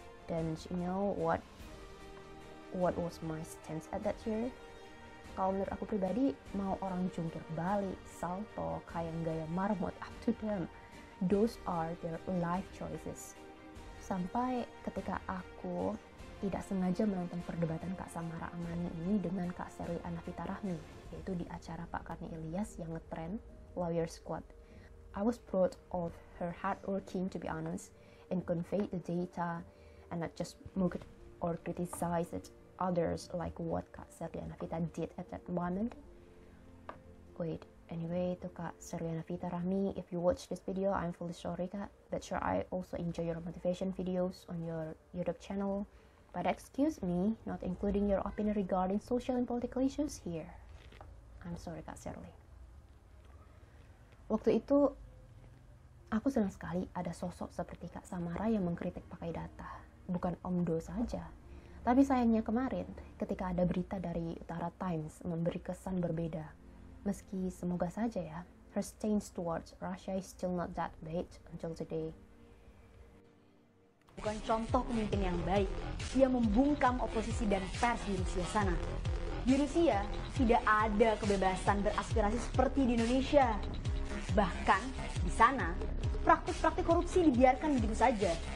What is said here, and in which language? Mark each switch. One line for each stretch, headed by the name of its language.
English: Dan you know what was my stance at that year?
Indonesian: Kalau menurut aku pribadi, mau orang jungkir balik, salto, kayak gaya marmot,
English: up to them. Those are their life choices.
Indonesian: Sampai ketika aku tidak sengaja menonton perdebatan Kak Samara Amani ini dengan Kak Sherly Anavita Rahmi, yaitu di acara Pak Karni Ilyas yang ngetrend Lawyer Squad.
English: I was proud of her hardworking, to be honest, and convey the data and not just mock it or criticize it others like what Kak Sherly Anavita did at that moment. Wait, anyway, to Kak Sherly Anavita Rahmi, if you watch this video, I'm fully sorry Kak, but sure I also enjoy your motivation videos on your YouTube channel. But excuse me, not including your opinion regarding social and political issues here. I'm sorry Kak Shirley.
Indonesian: Waktu itu, aku senang sekali ada sosok seperti Kak Samara yang mengkritik pakai data. Bukan Om Do saja. Tapi sayangnya kemarin, ketika ada berita dari Utara Times memberi kesan berbeda. Meski semoga saja ya,
English: her stance towards Russia is still not that bad until today.
Indonesian: Bukan contoh pemimpin yang baik. Dia membungkam oposisi dan pers di Rusia sana. Di Rusia tidak ada kebebasan beraspirasi seperti di Indonesia. Bahkan di sana praktik-praktik korupsi dibiarkan begitu saja.